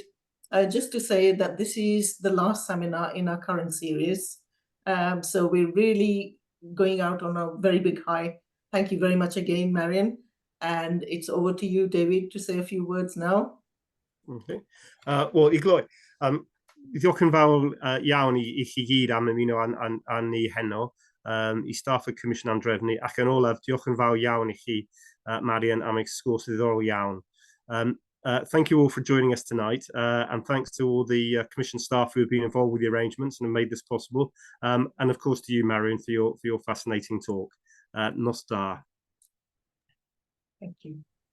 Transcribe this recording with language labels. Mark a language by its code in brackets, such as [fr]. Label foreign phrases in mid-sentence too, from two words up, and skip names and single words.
[en] Just to say that this is the last seminar in our current series. So we're really going out on a very big high. Thank you very much again, Marian. And it's over to you, David, to say a few words now. Okay. Well, [cy] i gloi. Diolch yn fawr iawn i chi gyd am ymuno a'n ni heno, i staff y Comisiwn am Drefnu, ac yn olaf, diolch yn fawr iawn i chi, Marian, am eich sgwrs ddiddorol iawn. [en] Thank you all for joining us tonight, and thanks to all the Commission staff who have been involved with the arrangements and have made this possible, and of course to you, Marian, for your fascinating talk. [cy] Nos da. [en] Thank you.